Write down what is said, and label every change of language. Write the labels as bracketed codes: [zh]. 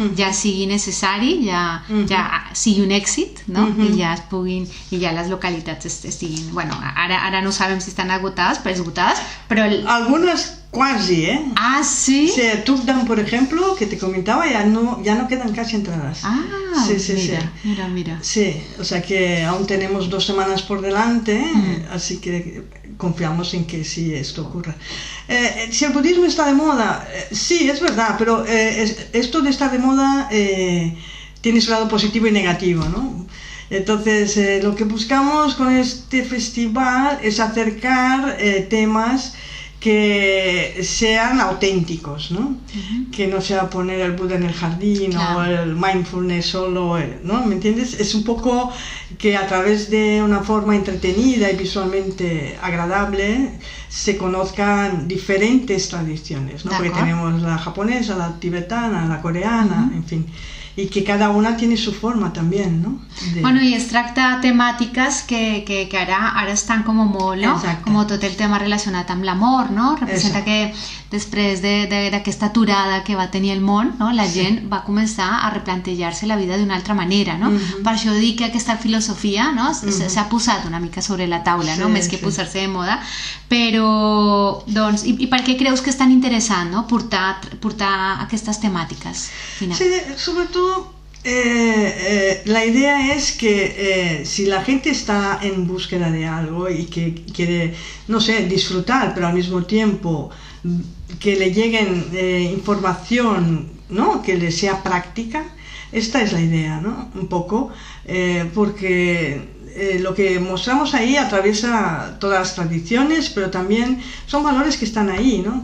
[ca] Ja sigui necessari, ja sigui un èxit, no? I ja les localitats estiguin, bueno, ara no sabem si estan esgotades, però [es] algunas quasi, ¿eh? Ah, ¿sí? Sí, Tukdam, por ejemplo, que te comentaba, ya no quedan casi entradas. Ah, sí, mira. Sí, o sea que aún tenemos 2 semanas por delante, así que confiamos en que sí esto ocurra. Si el budismo está de moda, sí, es verdad, pero esto de estar de moda tiene su lado positivo y negativo, ¿no? Entonces, lo que buscamos con este festival es acercar temas que sean auténticos, ¿no? Que no sea poner el Buda en el jardín, claro, o el mindfulness solo, ¿no? ¿Me entiendes? Es un poco que a través de una forma entretenida y visualmente agradable se conozcan diferentes tradiciones, ¿no? Porque tenemos la japonesa, la tibetana, la coreana, en fin. Y que cada una tiene su forma también, ¿no? [ca] Bueno, i es tracta temàtiques que ara estan com molt, no? Exacte. Com tot el tema relacionat amb l'amor, no? Representa que després d'aquesta aturada que va tenir el món, no? La gent va començar a replantejar-se la vida d'una altra manera, no? Per això dic que aquesta filosofia, no? S'ha posat una mica sobre la taula, no? Més que posar-se de moda, però, doncs, i per què creus que és tan interessant, no? Portar aquestes temàtiques finals? [es] Sí, sobretot la idea es que si la gente está en búsqueda de algo y que quiere, no sé, disfrutar, pero al mismo tiempo que le lleguen información, ¿no? Que le sea práctica, esta es la idea, ¿no? Un poco, porque lo que mostramos ahí atraviesa todas las tradiciones, pero también son valores que están ahí, ¿no?